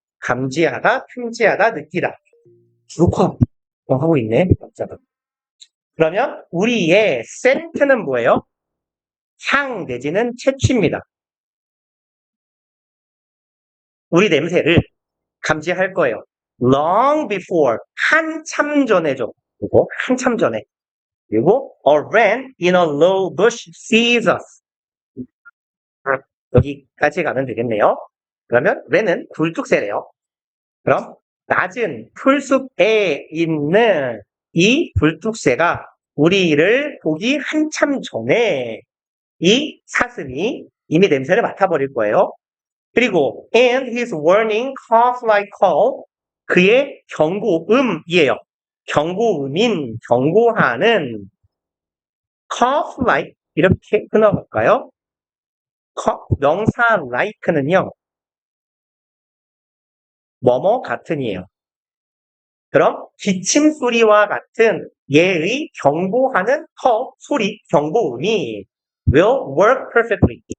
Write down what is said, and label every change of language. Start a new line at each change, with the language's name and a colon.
Korean: 감지하다, 탐지하다, 느끼다. 녹화 하고 있네. 깜짝아. 그러면 우리의 scent는 뭐예요? 향 내지는 채취입니다. 우리 냄새를 감지할 거예요.
English: long before,
Korean: 한참 전에죠. 이거 한참 전에.
English: 그리고 a wren in a low bush sees us.
Korean: 여기까지 가면 되겠네요. 그러면 wren은 굴뚝새래요. 그럼 낮은 풀숲에 있는 이 굴뚝새가 우리를 보기 한참 전에 이 사슴이 이미 냄새를 맡아버릴 거예요.
English: 그리고 and his warning cough like call
Korean: 그의 경고음이에요. 경고음인 경고하는 cough like 이렇게 끊어볼까요? 명사 like는요. 뭐뭐 같은이에요. 그럼 기침 소리와 같은 얘의 경고하는 소리, 경고음이
English: will work perfectly.